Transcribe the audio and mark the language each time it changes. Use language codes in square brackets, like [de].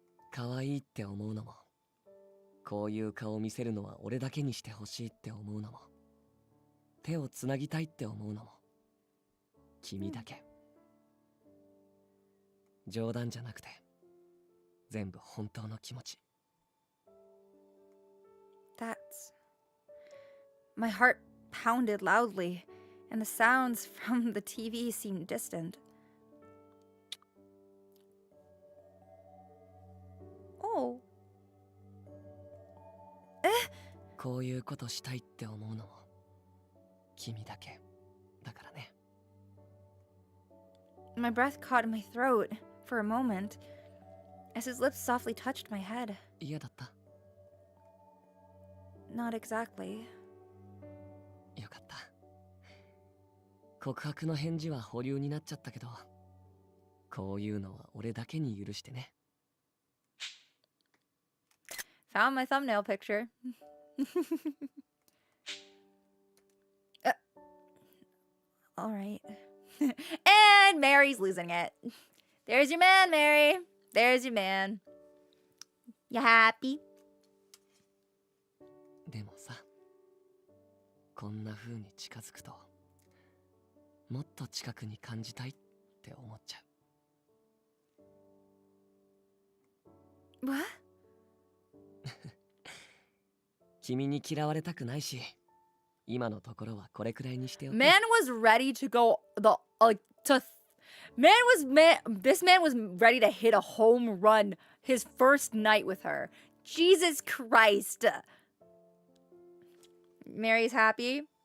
[ja] 可愛いって思うのも、こういう顔見せるのは俺だけにしてほしいって思うのも、手をつなぎたいって思うのも、君だけ。冗談じゃなくて、全部本当の気持ち。 [en] That's... My heart pounded loudly, and the sounds from the TV seemed distant. Oh. [ja] こういうことしたいって思うのも君だけだからね。 [en] My breath caught in my throat for a moment as his lips softly touched my head. [ja] 嫌だった。 [en] Not exactly. [ja] よかった。告白の返事は保留になっちゃったけど、こういうのは俺だけに許してね。 [en] Found my thumbnail picture. All right. And Mary's losing it. There's your man, Mary. There's your man. You happy? [ja] でもさ、こんな風に近づくと、もっと近くに感じたいって思っちゃう。 [en] What? [ja] 君に嫌われたくないし、今のところはこれくらいにしておく。 [en] Man was ready to go this man was ready to hit a home run his first night with her. Jesus Christ. Mary's happy.